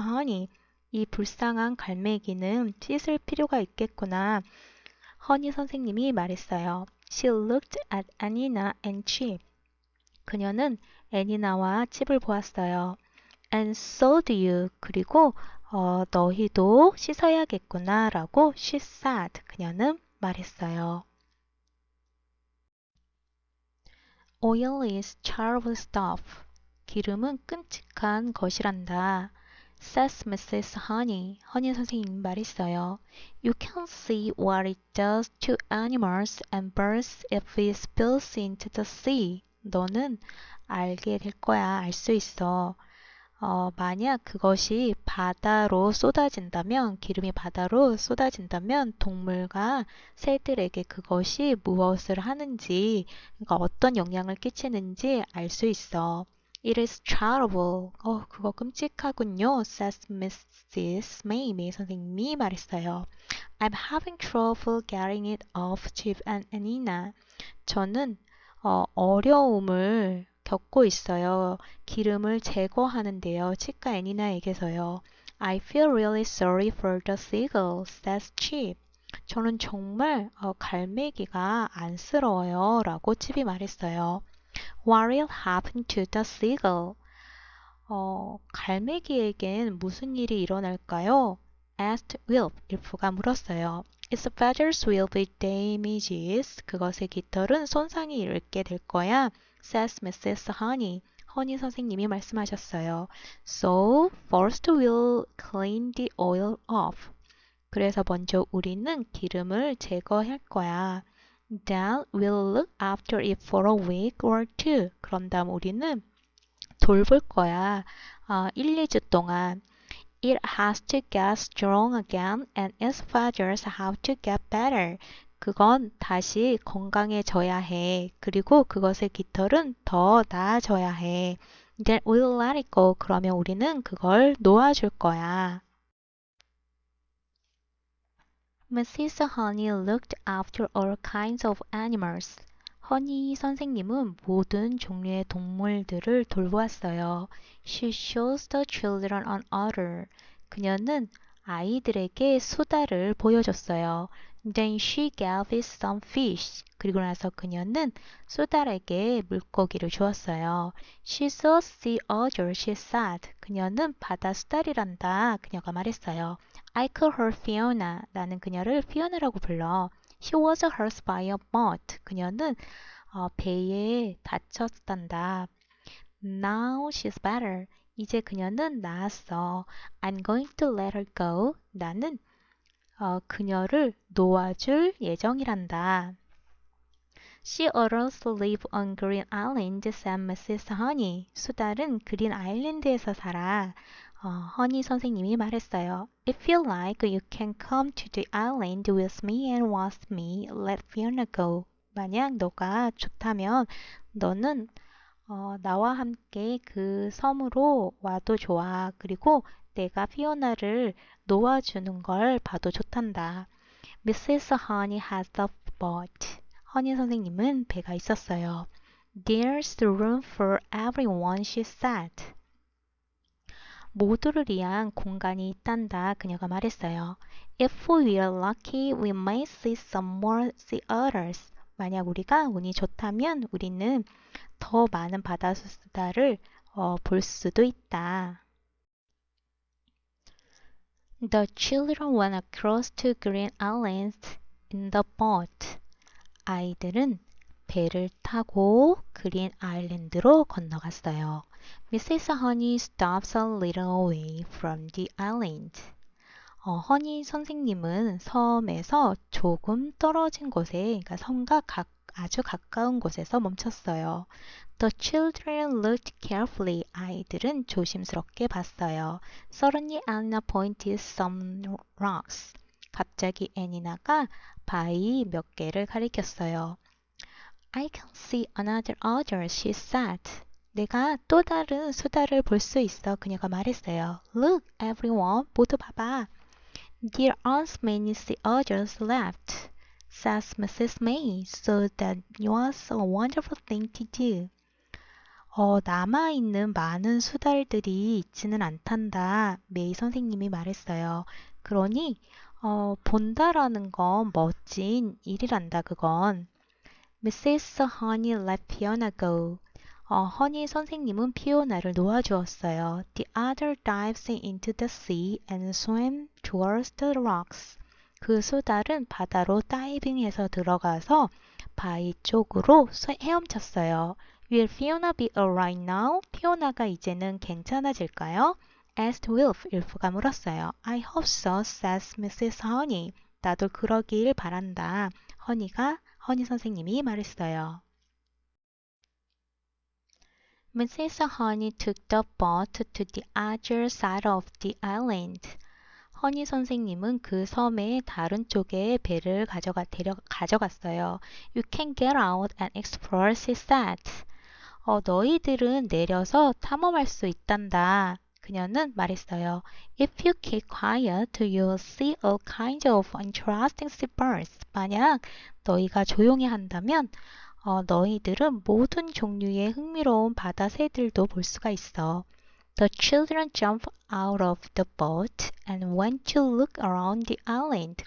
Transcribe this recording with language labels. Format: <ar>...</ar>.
<en>Honey.</en> <ko>이 불쌍한 갈매기는 씻을 필요가 있겠구나. 허니 선생님이 말했어요.</ko> <en>She looked at Anina and Chip.</en> <ko>그녀는 애니나와 칩을 보았어요.</ko> <en>And so do you.</en> <ko>그리고 너희도 씻어야겠구나 라고</ko> <en>she said.</en> <ko>그녀는 말했어요.</ko> <en>Oil is terrible stuff.</en> <ko>기름은 끔찍한 것이란다.</ko> <en>says Mrs. Honey.</en> <ko>허니 선생님이 말했어요.</ko> <en>You can see what it does to animals and birds if it spills into the sea.</en> <ko>너는 알게 될 거야. 알 수 있어. 만약 그것이 바다로 쏟아진다면, 기름이 바다로 쏟아진다면 동물과 새들에게 그것이 무엇을 하는지, 그러니까 어떤 영향을 끼치는지 알 수 있어.</ko> <en>It is terrible.</en> <ko>그거 끔찍하군요.</ko> <en>says Mrs. May.</en> <ko>메이 선생님이 말했어요.</ko> <en>I'm having trouble getting it off Chip and Anina.</en> <ko>저는 어려움을 겪고 있어요. 기름을 제거하는데요. 칩과 애니나에게서요.</ko> <en>I feel really sorry for the seagull, says Chip.</en> <ko>저는 정말 갈매기가 안쓰러워요. 라고 칩이 말했어요.</ko> <en>What will happen to the seagull?</en> <ko>갈매기에겐 무슨 일이 일어날까요?</ko> <en>asked Will.</en> <ko>일프가 물었어요.</ko> <en>Its feathers will be damaged.</en> <ko>그것의 깃털은 손상이 입게 될 거야.</ko> <en>says Mrs. Honey.</en> <ko>허니 선생님이 말씀하셨어요.</ko> <en>So, first we'll clean the oil off.</en> <ko>그래서 먼저 우리는 기름을 제거할 거야.</ko> <en>Then we'll look after it for a week or two.</en> <ko>그런 다음 우리는 돌볼 거야. 1, 2주 동안.</ko> <en>It has to get strong again and its feathers have to get better.</en> <ko>그건 다시 건강해져야 해. 그리고 그것의 깃털은 더 나아져야 해.</ko> <en>Then we'll let it go.</en> <ko>그러면 우리는 그걸 놓아줄 거야.</ko> <en>Mrs. Honey looked after all kinds of animals.</en> <ko>허니 선생님은 모든 종류의 동물들을 돌보았어요.</ko> <en>She shows the children an otter.</en> <ko>그녀는 아이들에게 수달을 보여줬어요.</ko> <en>Then she gave it some fish.</en> <ko>그리고 나서 그녀는 수달에게 물고기를 주었어요.</ko> <en>She saw sea otter, she said.</en> <ko>그녀는 바다 수달이란다. 그녀가 말했어요.</ko> <en>I call her Fiona.</en> <ko>나는 그녀를 피오나라고 불러.</ko> <en>She was hurt by a boat.</en> <ko>그녀는 배에 다쳤단다.</ko> <en>Now she's better.</en> <ko>이제 그녀는 나았어.</ko> <en>I'm going to let her go.</en> <ko>나는 그녀를 놓아줄 예정이란다.</ko> <en>She otters live on Green Island, said Mrs. Honey.</en> <ko>수달은 그린 아일랜드에서 살아. 허니 선생님이 말했어요.</ko> <en>If you like, you can come to the island with me and watch me let Fiona go.</en> <ko>만약 너가 좋다면 너는 나와 함께 그 섬으로 와도 좋아. 그리고 내가 피오나를 놓아주는 걸 봐도 좋단다.</ko> <en>Mrs. Honey has a boat.</en> <ko>허니 선생님은 배가 있었어요.</ko> <en>There's room for everyone, she said.</en> <ko>모두를 위한 공간이 있단다. 그녀가 말했어요.</ko> <en>If we are lucky, we may see some more sea otters.</en> <ko>만약 우리가 운이 좋다면 우리는 더 많은 바다수다를 볼 수도 있다.</ko> <en>The children went across to Green Island in the boat.</en> <ko>아이들은 배를 타고 그린 아일랜드로 건너갔어요.</ko> <en>Mrs. Honey stops a little away from the island.</en> <ko>허니 선생님은 섬에서 조금 떨어진 곳에, 그러니까 섬과 아주 가까운 곳에서 멈췄어요.</ko> <en>The children looked carefully.</en> <ko>아이들은 조심스럽게 봤어요.</ko> <en>Suddenly Anna pointed some rocks.</en> <ko>갑자기 애니나가 바위 몇 개를 가리켰어요.</ko> <en>I can see another otter, she said.</en> <ko>내가 또 다른 수달을 볼 수 있어. 그녀가 말했어요.</ko> <en>Look, everyone.</en> <ko>모두 봐봐.</ko> <en>There aren't many sea otters left, says Mrs. May, so that was a wonderful thing to do.</en> <ko>남아있는 많은 수달들이 있지는 않단다. 메이 선생님이 말했어요. 그러니 본다라는 건 멋진 일이란다. 그건.</ko> <en>Mrs. Honey let Fiona go.</en> <ko>허니 선생님은 피오나를 놓아주었어요.</ko> <en>The otter dives into the sea and swam towards the rocks.</en> <ko>그 수달은 바다로 다이빙해서 들어가서 바위 쪽으로 헤엄쳤어요.</ko> <en>Will Fiona be alright now?</en> <ko>피오나가 이제는 괜찮아질까요?</ko> <en>asked Wilf.</en> <ko>일프가 물었어요.</ko> <en>I hope so, says Mrs. Honey.</en> <ko>나도 그러길 바란다. 허니 선생님이 말했어요.</ko> <en>Mrs. Honey took the boat to the other side of the island.</en> <ko>허니 선생님은 그 섬의 다른 쪽에 배를 가져갔어요.</ko> <en>You can get out and explore, she said.</en> <ko>너희들은 내려서 탐험할 수 있단다. 그녀는 말했어요.</ko> <en>If you keep quiet, you'll see all kinds of interesting seabirds.</en> <ko>만약 너희가 조용히 한다면 너희들은 모든 종류의 흥미로운 바다 새들도 볼 수가 있어.</ko> <en>The children jumped out of the boat and went to look around the island.</en>